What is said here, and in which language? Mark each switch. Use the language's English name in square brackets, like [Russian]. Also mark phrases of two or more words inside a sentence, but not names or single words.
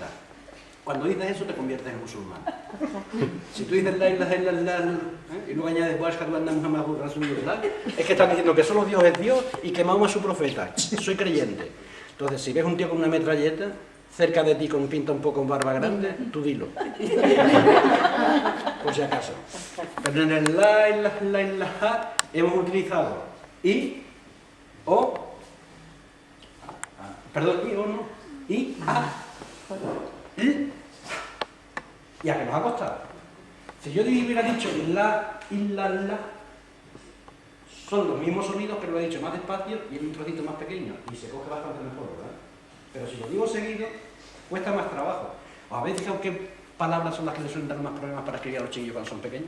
[Spanish] Cuando dices eso te conviertes en musulmán. Si tú dices [Arabic] لا إله إلا الله [Spanish] y luego añades [Arabic] أشهد أن محمدا رسول الله, [Spanish] es que estás diciendo que solo Dios es Dios y que Mahoma es su profeta. Soy creyente. Entonces, si ves un tío con una metralleta cerca de ti con pinta un poco en barba grande, tú dilo. Por si acaso. Pero en el [Arabic] لا إله إلا الله [Spanish] hemos utilizado i, o, perdón, i o no, i, a, i. ¿Y a qué nos ha costado? Si yo hubiera dicho [Arabic] لا، إلا الله, [Spanish] son los mismos sonidos, pero lo he dicho más despacio y en un trocito más pequeño, y se coge bastante mejor, ¿verdad? Pero si lo digo seguido, cuesta más trabajo. ¿Os habéis fijado qué palabras son las que les suelen dar más problemas para escribir a los chiquillos cuando son pequeños?